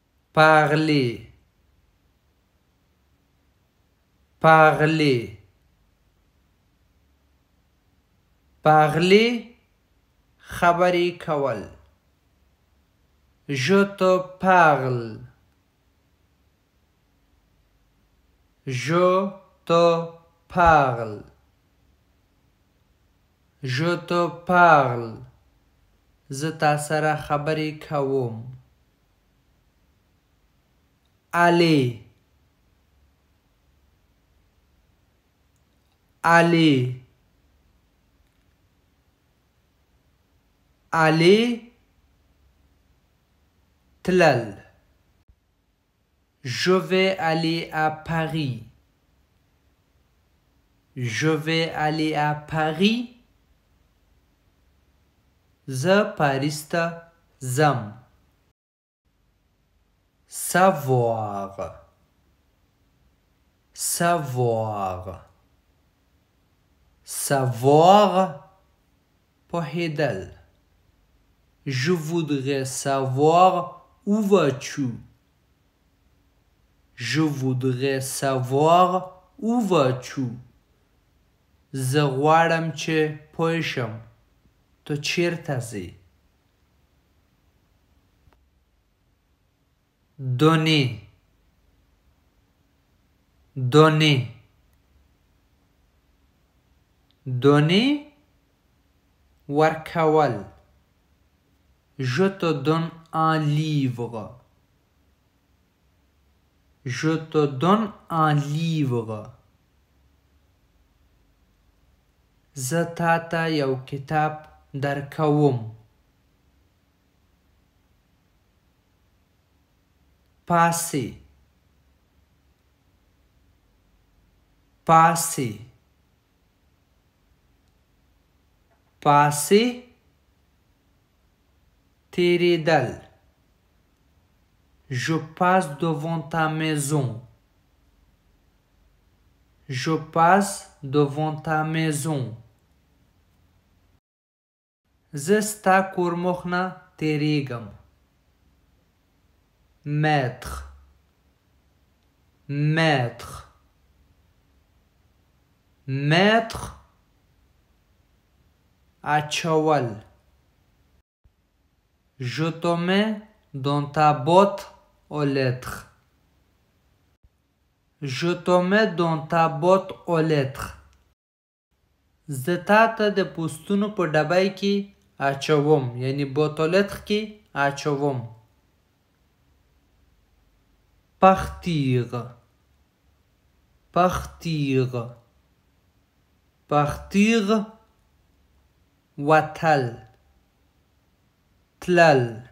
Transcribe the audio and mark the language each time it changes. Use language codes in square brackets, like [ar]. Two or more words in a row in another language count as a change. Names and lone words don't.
[fr] parler, parler, parler [ps] خبرې کول. [fr] Je te parle. Je te parle. Je te parle. [ps] زه تا سره خبرې کوم. [fr] Aller. Aller. Aller. تلل. Je vais aller à Paris. Je vais aller à Paris. [ps] زه پاریس ته ځم. [fr] Savoir. Savoir. Savoir. [ps] پوهیدل. [fr] Je voudrais savoir où vas-tu? Je voudrais savoir où vas-tu? [ps] زه غواړم چې پوه شم ته چیرته ځې. [fr] Donner. Donner. Donner. ورکول. Je te donne un livre. Je te donne un livre. [ps] زه تا ته یو کتاب درکوم. [fr] Passer. Passer. Passer. [ps] تیریدل. [fr] Je passe devant ta maison. Je passe devant ta maison. [ps] زه ستا کور مخ نه تیریږم. [fr] Mettre. Mettre. Mettre. اچول. Je te mets dans ta boîte aux lettres. Je te mets dans ta boîte aux lettres. [ps] زه تا ته د پوسټونو په ډبای کې اچوم، یعنی [fr] boîte aux lettres [ps] کې اچوم. [fr] Partir. Partir. Partir. [ps] وتل. تلل.